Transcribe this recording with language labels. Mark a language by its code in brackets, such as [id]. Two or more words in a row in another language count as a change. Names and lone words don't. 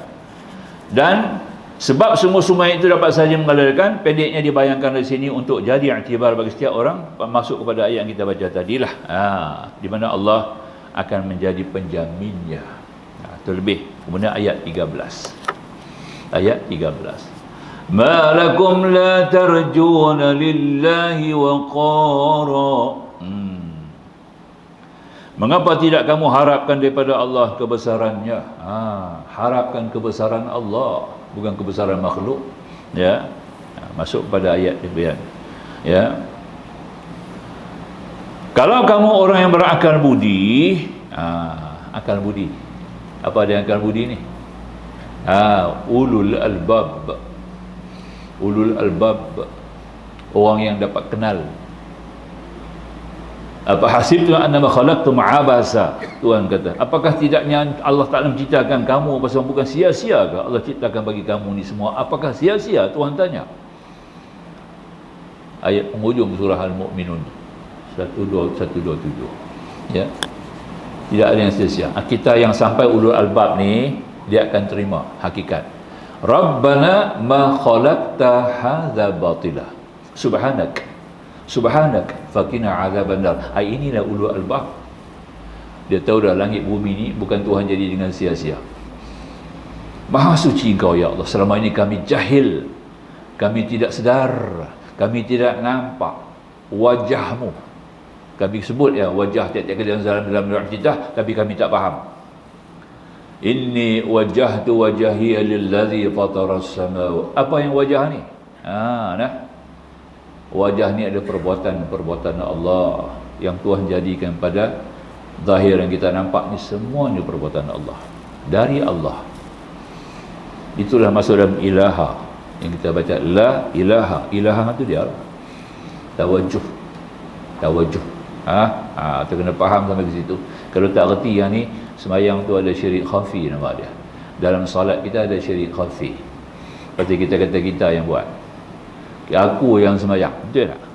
[ms] Dan sebab semua sungai itu dapat saja mengalirkan, pendeknya dibayangkan dari sini untuk jadi iktibar bagi setiap orang masuk kepada ayat yang kita baca tadilah. Di mana Allah akan menjadi penjaminnya. Terlebih kemudian ayat 13. Ayat 13. [ar] ما لكم لا ترجون لله وقارا. [ms] Mengapa tidak kamu harapkan daripada Allah kebesarannya? Harapkan kebesaran Allah, bukan kebesaran makhluk. Ya. Masuk pada ayat yang ya. Kalau kamu orang yang berakal budi, akal budi. Apa dia akal budi ni? [ar] أولو الألباب. أولو الألباب. [ms] Orang yang dapat kenal. [ar] Apa حسبتم أنما خلقتم عبثا? [ms] Tuhan kata, apakah tidaknya Allah Taala menciptakan kamu pasal bukan sia-sia ke? Allah ciptakan bagi kamu ni semua. Apakah sia-sia? Tuhan tanya. Ayat penghujung surah Al-Mu'minun 127. Ya. Tidak ada yang sia-sia. Kita yang sampai [ar] أولو الألباب [ms] ni dia akan terima hakikat. [ar] ربنا ما خلقت هذا باطلا. سبحانك فقنا عذاب النار. [ms] Inilah [ar] أولو الألباب. [ms] Dia tahu dah langit bumi ni bukan Tuhan jadi dengan sia-sia. Maha suci Engkau ya Allah. Selama ini kami jahil. Kami tidak sedar. Kami tidak nampak wajah-Mu. Kami sebut ya wajah tiap-tiap kali dalam cerita, tapi kami tak faham. [ar] إني وجهت وجهي للذي فطر السماوات. [ms] Apa yang wajah ni? Wajah ni ada perbuatan Allah yang Tuhan jadikan pada zahir yang kita nampak ni, semuanya perbuatan Allah, dari Allah. Itulah maksud dalam ilaha yang kita baca, [ar] لا إله. [ms] Ilaha tu dia tawajuh. Tu kena faham sampai ke situ. Kalau tak reti yang ni, sembahyang tu ada syirik khafi nama dia. Dalam solat kita ada syirik khafi. Seperti kita kata kita yang buat, aku yang sembahyang, betul tak?